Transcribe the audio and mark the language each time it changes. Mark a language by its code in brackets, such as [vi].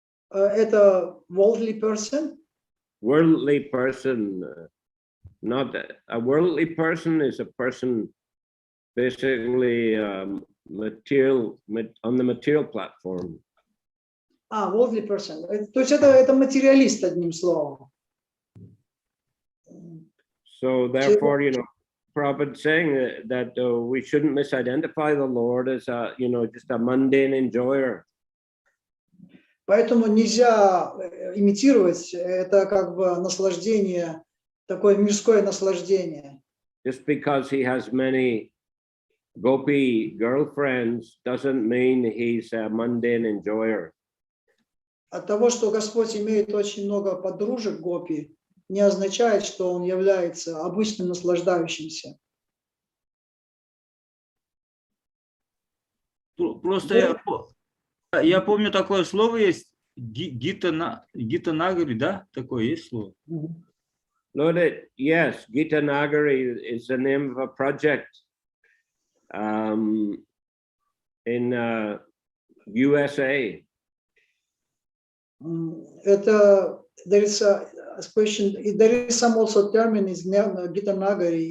[ru] Это [en] worldly person. Worldly person, not a worldly person is a person basically material on the material platform. Worldly person. [ru] То есть это материалист, одним словом. [en] So therefore, Prabhupada saying that we shouldn't misidentify the Lord as just a mundane enjoyer. [ru] Поэтому нельзя имитировать это как бы наслаждение, такое мирское наслаждение. [en] Just because he has many gopi girlfriends doesn't mean he's a mundane enjoyer. [ru] От того, что Господь имеет очень много подружек гопи, не означает, что он является обычным наслаждающимся. Просто я помню, такое слово есть, Гита Нагari, да? Такое есть слово? [en] Lord, yes, Gita Nagari is the name of a project in USA. [ru] Это, [en] there is a question, there is some also term in Gita Nagari.